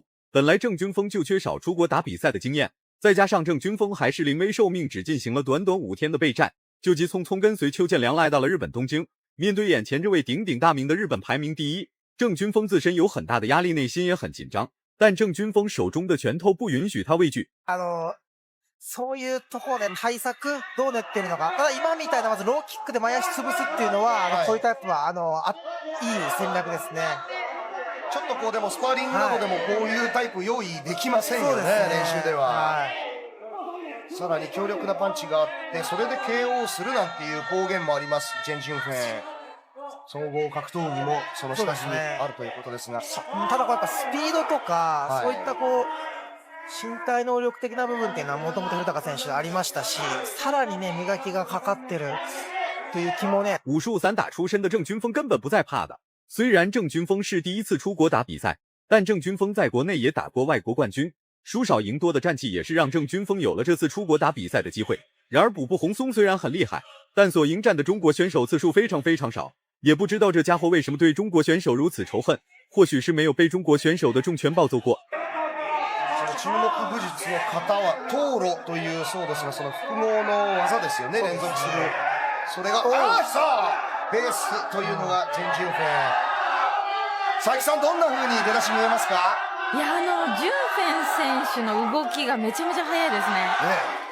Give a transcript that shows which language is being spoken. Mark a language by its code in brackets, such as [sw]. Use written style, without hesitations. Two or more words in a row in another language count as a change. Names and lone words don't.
[zh] 本来郑军锋就缺少出国打比赛的经验，再加上郑军锋还是临危受命，只进行了短短5天的备战，就急匆匆跟随裘建良来到了日本东京。面对眼前这位鼎鼎大名的日本排名第一，郑军锋自身有很大的压力，内心也很紧张，但郑军锋手中的拳头不允许他畏惧。 [ja] そういうところで対策どう練ってるのか。ただ今みたいなまずローキックで前足潰すっていうのは、こういうタイプはいい戦略ですね。ちょっとこうでもスパーリングなどでもこういうタイプ用意できませんよね、練習では。さらに強力なパンチがあって、それで KO するなんていう公言もあります、ジェン・ジュンフェン。総合格闘技もその下地にあるということですが、ただこうやっぱスピードとか、そういったこう身体能力的な部分っていうのはもともと古高選手ありましたし、さらにね磨きがかかってるという気もね。 [zh] 武术散打出身的郑军锋根本不在怕的。虽然郑军锋是第一次出国打比赛，但郑军锋在国内也打过外国冠军，输少赢多的战绩也是让郑军锋有了这次出国打比赛的机会。然而卜部宏松虽然很厉害，但所迎战的中国选手次数非常少，也不知道这家伙为什么对中国选手如此仇恨，或许是没有被中国选手的重拳暴揍过。 [ja] 注目武術の型はトーロというそうですが、その複合の技ですよね、連続する。それがさあベースというのがジェン・ジュンフェン。佐伯さん、どんな風に出だし見えますか？いや、ジュンフェン選手の動きがめちゃめちゃ速いですね。